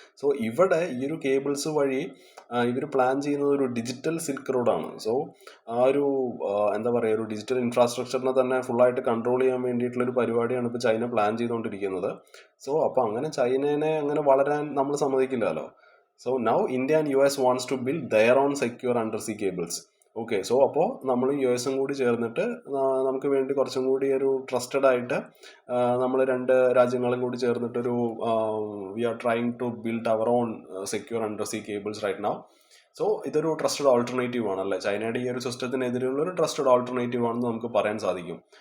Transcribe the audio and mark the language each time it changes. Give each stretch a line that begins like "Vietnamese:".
Malayalam: So ഇവിടെ ഈ ഒരു കേബിൾസ് വഴി ഇവർ പ്ലാൻ ചെയ്യുന്നത് ഒരു ഡിജിറ്റൽ സിൽക്ക് റോഡാണ്. സോ ആ ഒരു എന്താ പറയുക, ഒരു ഡിജിറ്റൽ ഇൻഫ്രാസ്ട്രക്ചറിനെ തന്നെ ഫുള്ളായിട്ട് കൺട്രോൾ ചെയ്യാൻ വേണ്ടിയിട്ടുള്ള ഒരു പരിപാടിയാണ് ഇപ്പോൾ ചൈന പ്ലാൻ ചെയ്തുകൊണ്ടിരിക്കുന്നത്. സോ അപ്പോൾ അങ്ങനെ ചൈനേനെ അങ്ങനെ വളരാൻ നമ്മൾ സമ്മതിക്കില്ലല്ലോ.
English: So now India and US wants to build their own secure undersea cables.
Malayalam: Okay, so അപ്പോൾ നമ്മൾ US കൂടി ചേർന്നിട്ട് നമുക്ക് വേണ്ടി കുറച്ചും കൂടി ഒരു ട്രസ്റ്റഡ് ആയിട്ട് നമ്മൾ രണ്ട് രാജ്യങ്ങളും കൂടി ചേർന്നിട്ടൊരു
English: We are trying to build our own secure undersea cables right now.
Malayalam: So ഇതൊരു ട്രസ്റ്റഡ് ഓൾട്ടർനേറ്റീവ് ആണല്ലേ, ചൈനയുടെ ഈ ഒരു സിസ്റ്റത്തിനെതിരെയുള്ള ഒരു ട്രസ്റ്റഡ് ഓൾട്ടർനേറ്റീവ് ആണെന്ന് നമുക്ക് പറയാൻ സാധിക്കും.